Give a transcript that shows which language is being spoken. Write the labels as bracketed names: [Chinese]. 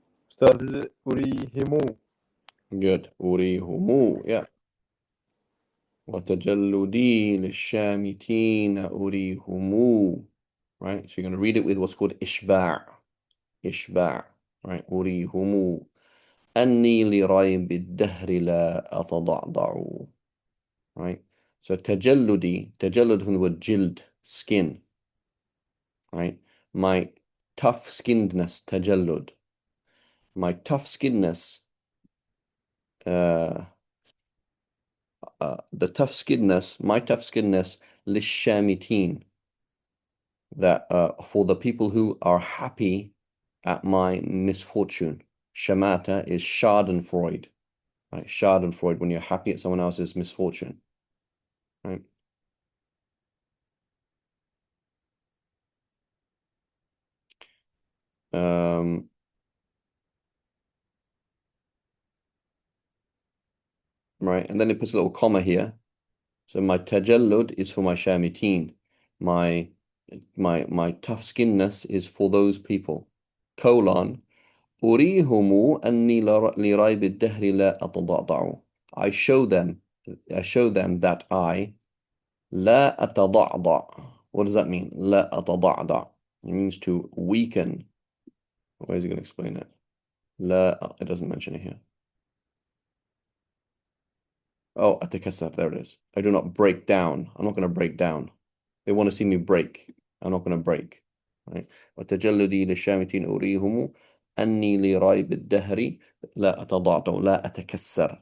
[Arabic] أستاذ أريهم. [English] Good. [Arabic] أريهم. [English] Yeah. [Arabic] وتجلدي للشامتين أريهم. [English] Right? So you're going to read it with what's called إشباع. [Arabic] إشباع. [English] Right? [Arabic] أريهم. أني لريب الدهر لا أتضعضع. [English] Right? So تجلد from the word jild, skin. Right? My tough skinnedness, tajallud. My tough skinnedness, the tough skinnedness, my tough skinnedness, lishamitin, that for the people who are happy at my misfortune. Shamata is schadenfreude. Right? Schadenfreude, when you're happy at someone else's misfortune. Right? Um, right? And then it puts a little comma here. So my tajallud is for my shamiteen. My my tough skinness is for those people. Colon. [Arabic] أريهم أني لريب الدهر لا أتضعضع. [English] I show them, I show them that I [Arabic] لا أتضعضع. [English] What does that mean? [Arabic] لا أتضعضع. [English] It means to weaken. Where is he going to explain it? لا, it doesn't mention it here. Oh, أتكسر. There it is. I do not break down. I'm not going to break down. They want to see me break. I'm not going to break. Right? [Arabic] وتجلدي للشامتين أريهم أني لريب الدهر لا أتضعضع لا أتكسر.